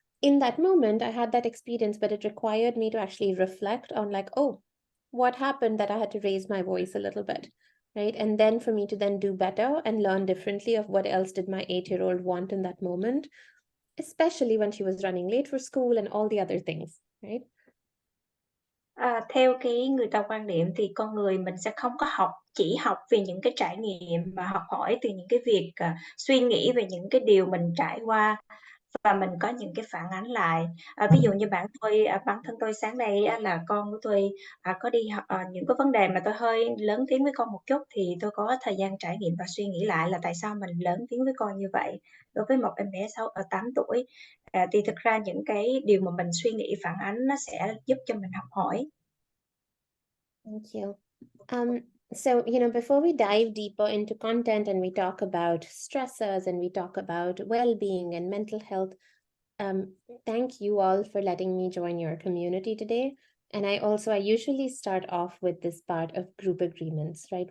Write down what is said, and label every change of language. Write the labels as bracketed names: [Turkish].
[English] In that moment, I had that experience, but it required me to actually reflect on, like, oh, what happened that I had to raise my voice a little bit, right? And then for me to then do better and learn differently of what else did my 8-year-old want in that moment, especially when she was running late for school and all the other things, right? [Vietnamese] Theo người ta quan niệm thì con người mình sẽ không có chỉ học vì những cái trải nghiệm mà học hỏi từ những cái việc, suy nghĩ về những cái điều mình trải qua và mình có những cái phản ánh lại. Ví dụ như bản thân tôi sáng nay á là con của tôi, có đi học những cái vấn đề mà tôi hơi lớn tiếng với con một chút thì tôi có thời gian trải nghiệm và suy nghĩ lại là tại sao mình lớn tiếng với con như vậy. Đối với một em bé 8 tuổi, thì thực ra những cái điều mà mình suy nghĩ phản ánh nó sẽ giúp cho mình học hỏi. [English] Thank you. So, before we dive deeper into content and we talk about stressors and we talk about well-being and mental health, thank you all for letting me join your community today. And I usually start off with this part of group agreements, right?